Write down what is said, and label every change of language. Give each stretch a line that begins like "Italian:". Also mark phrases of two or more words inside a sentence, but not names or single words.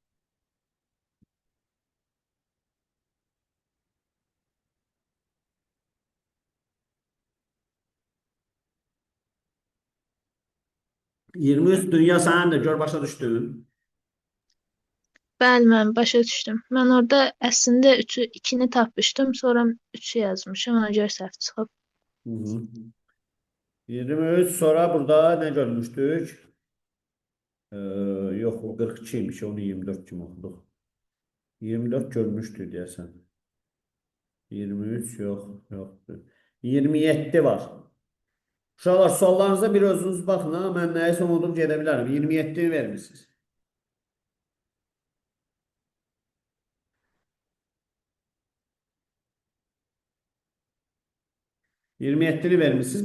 Azerbaijani: %23 dünya sənin də gör başa düşdün. Bəli, mən başa düşdüm. Mən orada əslində 3'ü 2'ni tapmışdım, sonra 3'ü yazmışım. Ona görə səhv çıxıb.
Turkish: 23 sonra burada ne görmüştük? Yok o 42'ymiş onu 24 kim okuduk. 24 görmüştü diyesen. 23 yok yoktu. 27 var.
Azerbaijani: Uşaqlar suallarınıza bir özünüz baxın ha. Mən nəyisə unudum gedə bilərəm. 27'ni vermişsiniz. %27'ni vermişsiniz.